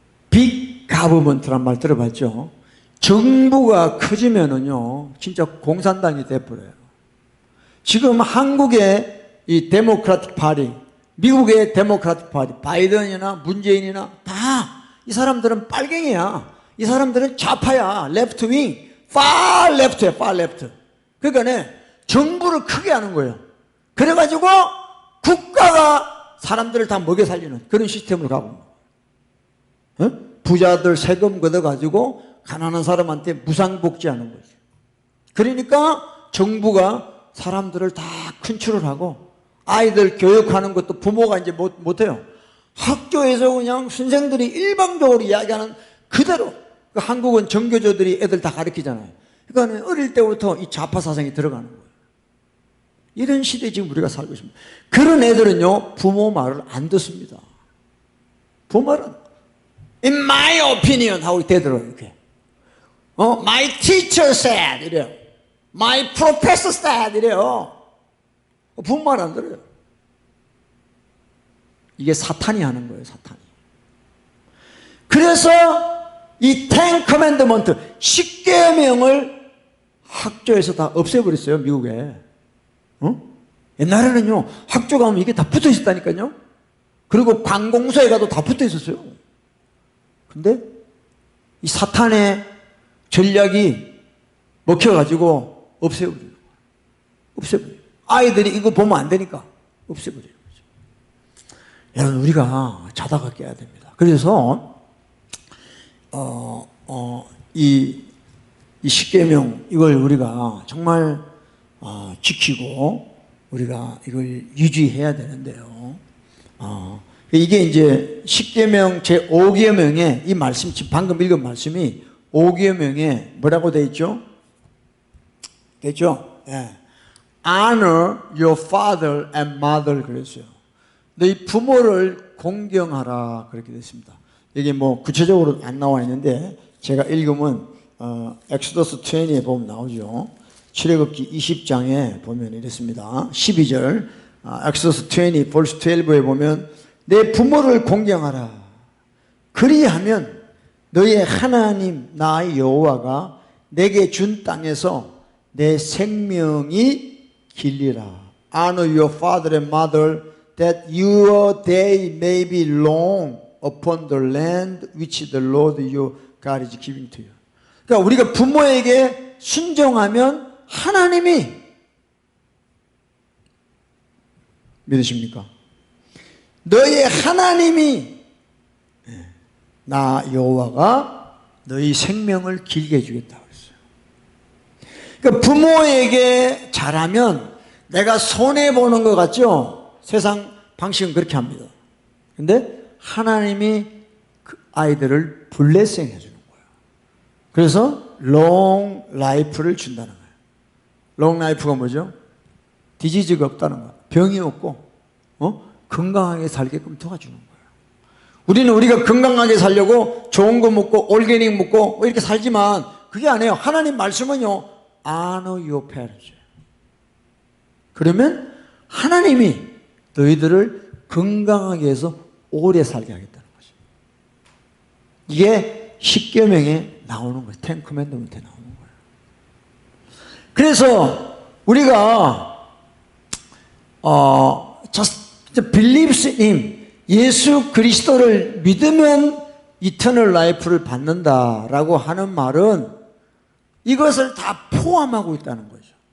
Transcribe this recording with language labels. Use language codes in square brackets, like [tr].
[ko] 빅 가버먼트란 말 들어봤죠? 정부가 커지면은요, 진짜 공산당이 돼버려요. 지금 한국의 이 데모크라틱 파티, 미국의 데모크라틱 파티, 바이든이나 문재인이나 다 이 사람들은 빨갱이야. 이 사람들은 좌파야. [en] 레프트 윙, far left야, far left. [ko] 그러니까 정부를 크게 하는 거예요. 그래가지고 국가가 사람들을 다 먹여 살리는 그런 시스템으로 가고, 부자들 세금 걷어가지고 가난한 사람한테 무상복지하는 거죠. 그러니까 정부가 사람들을 다 컨트롤하고 아이들 교육하는 것도 부모가 이제 못해요. 학교에서 그냥 선생들이 일방적으로 이야기하는 그대로. 한국은 정교조들이 애들 다 가르치잖아요. 그러니까 어릴 때부터 이 좌파 사상이 들어가는 거예요. 이런 시대에 지금 우리가 살고 있습니다. 그런 애들은요, 부모 말을 안 듣습니다. 부모 말은 [en] in my opinion [ko] 하고 대들어요. 이렇게. [en] my teacher said [ko] 이래요. [en] my professor said 이래요. [ko] 부모 말 안 들어요. 이게 사탄이 하는 거예요. 사탄이. 그래서 이 텐 커맨드먼트 10계명을 학교에서 다 없애버렸어요. 미국에. 옛날에는요, 학교 가면 이게 다 붙어 있었다니까요. 그리고 관공서에 가도 다 붙어 있었어요. 근데 이 사탄의 전략이 먹혀가지고 없애버려요. 없애버려요. 아이들이 이거 보면 안 되니까 없애버려요. 여러분, 우리가 자다가 깨야 됩니다. 그래서 이 십계명 이걸 우리가 정말 지키고 우리가 이걸 유지해야 되는데요. 이게 이제 십계명 제 5계명에 이 말씀, 지금 방금 읽은 말씀이 5계명에 뭐라고 되어 있죠? 됐죠? 예. [en] Honor your father and mother [ko] 그랬어요. 너희 부모를 공경하라 그렇게 됐습니다. 이게 뭐 구체적으로 안 나와 있는데 제가 읽으면 엑소더스 20에 보면 나오죠. 출애굽기 20장에 보면 이랬습니다. 12절 엑소더스 20 verse 12에 보면 내 부모를 공경하라. 그리하면 너의 하나님 나 여호와가 내게 준 땅에서 내 생명이 길리라. [en] Honor your father and mother that your day may be long upon the land which the Lord your God is giving to you. [ko] 그러니까 우리가 부모에게 순종하면 하나님이 믿으십니까? 너의 하나님이 나 여호와가 너희 생명을 길게 해주겠다고 했어요. 그러니까 부모에게 잘하면 내가 손해보는 것 같죠? 세상 방식은 그렇게 합니다. 근데 하나님이 그 아이들을 블레싱 해주는 거예요. 그래서 롱 라이프를 준다는 거예요. 롱 라이프가 뭐죠? 디지즈가 없다는 거예요. 병이 없고 건강하게 살게끔 도와주는 거예요. 우리는 우리가 건강하게 살려고 좋은 거 먹고 올게닉 먹고 이렇게 살지만 그게 아니에요. 하나님 말씀은요, [en] honor your parents. [ko] 그러면 하나님이 너희들을 건강하게 해서 오래 살게 하겠다는 거죠. 이게 십계명에 나오는 거예요. 텐 커맨드먼트에 나오는 거예요. 그래서 우리가 [en] just believes in him, [ko] 예수 그리스도를 믿으면 이터널 라이프를 받는다라고 하는 말은 이것을 다 포함하고 있다는 거죠.